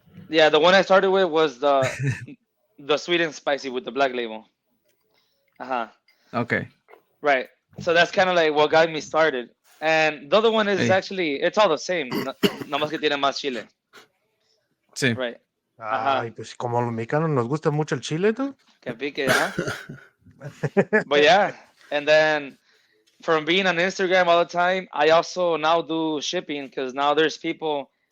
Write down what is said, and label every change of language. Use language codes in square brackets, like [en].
[en] Yeah, the one I started with was the sweet and spicy with the black label. Uh huh. Okay. Right. So that's kind of like what got me started. And the other one is Hey. actually it's all the same. [es] No más que tiene más chile. Sí. [en] Right. Uh huh. [es] Ay, pues como a los mexicanos nos gusta mucho el chile, dude. Que pique, huh? [en] But yeah, and then from being on Instagram all the time, I also now do shipping because now there's people.